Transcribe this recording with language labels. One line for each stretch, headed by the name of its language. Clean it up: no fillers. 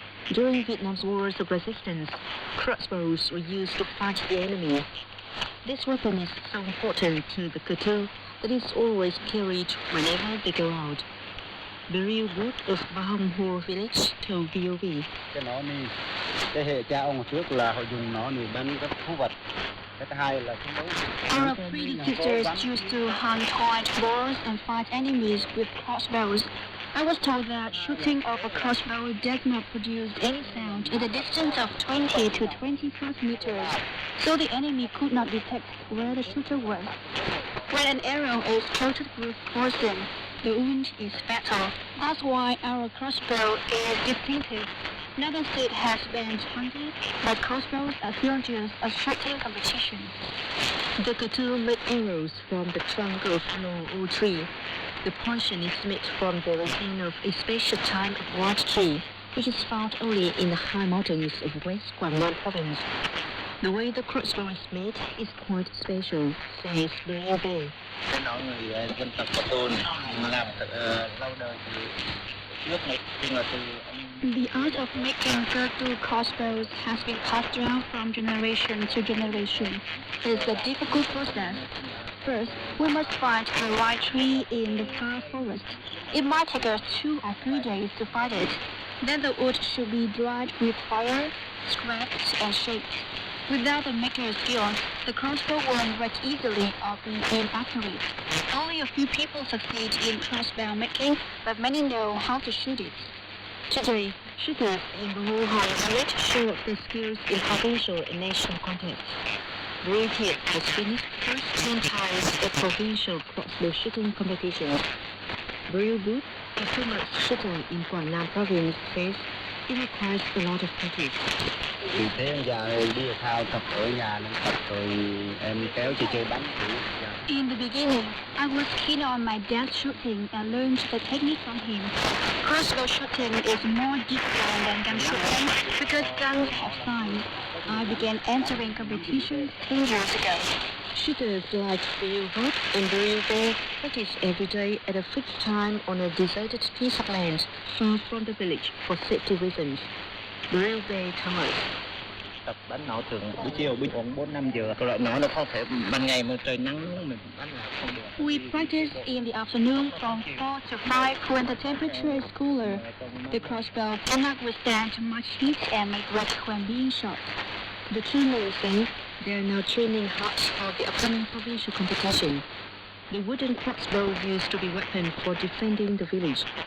English: During Vietnam's wars of resistance, crossbows were used to fight the enemy. This weapon is so important to the Katu that it's always carried whenever they go out. The real wood of Bahongho village told VOV.
Vietnamese: Cái nỏ này, thế hệ cha ông trước là họ dùng nỏ này đánh các thú vật. Cái thứ hai là chiến đấu.
English: Our predecessors used to hunt wild boars and fight enemies with crossbows. I was told that shooting of a crossbow does not produce any sound at a distance of 20 to 25 meters, so the enemy could not detect where the shooter was. When an arrow is coated with poison, the wound is fatal. That's why our crossbow is distinctive. Another state has banned hunting, but crossbows are still used at shooting competitions. The Katu make arrows from the trunk of long old tree. The poison is made from the resin of a special type of white tree, which is found only in the high mountains of West Guangdong province. The way the crossbow is made is quite special, says Bria Bay.
Vietnamese: Cái nỏ người dân tộc Bà Tôn làm lâu đời từ trước này, nhưng là từ ông.
English: The art of making Gertu crossbows has been passed down from generation to generation. It's a difficult process. First, we must find the right tree in the far forest. It might take us 2 or 3 days to find it. Then the wood should be dried with fire, scraped and shaped. Without the maker's skill, the crossbow won't break easily or be inaccurate. Only a few people succeed in crossbow making, but many know how to shoot it. Today, shooters in the Wuhan village show off their skills in provincial and national contests. Brave Kid has finished first 10 times at provincial crossbow shooting competitions. Brave Boot, a famous shooter in Guangdong province, says it requires a lot of practice.
Vietnamese: Vì thế giờ đi thao tập ở nhà nên tập rồi em kéo chơi bắn.
English: In the beginning, I was keen on my dad's shooting and learned the technique from him. Crossbow shooting is more difficult than gun shooting because guns have size. I began entering competitions 10 years ago. Shooters like Bill Hood and Bill Bear practice every day at a fixed time on a deserted piece of land far from the village for safety reasons. Bill Bear tells us.
Vietnamese: Tập bắn nỏ thường buổi chiều buổi 4-5 giờ. Cái loại nỏ nó không thể ban ngày mà trời nắng mình bắn là không được.
English: We practice in the afternoon from 4 to 5 when the temperature is cooler. The crossbow cannot withstand much heat and may break when being shot. The trainers say they are now training hard for the upcoming provincial competition. The wooden crossbow used to be weapon for defending the village.